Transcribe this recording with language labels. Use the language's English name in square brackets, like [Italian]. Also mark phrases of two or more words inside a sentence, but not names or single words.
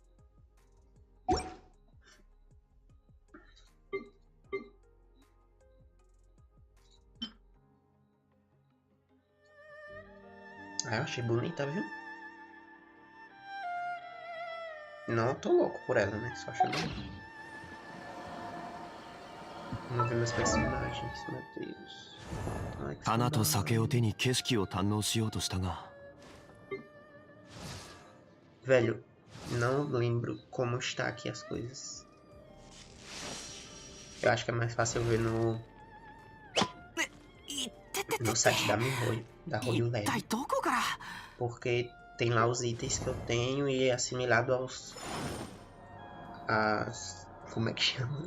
[Portuguese] Ah, eu achei bonita, viu? Não tô louco por ela, né? Só achei bonita. Vamos ver meus personagens, meu Deus. [Japanese] Ana と酒を手に景色を堪能しようとしたが。 [Portuguese] Velho, não lembro como está aqui as coisas. Eu acho que é mais fácil eu ver no site da Mihoyo, da Hoyo Lab. Porque tem lá os itens que eu tenho e é assimilado como é que chama?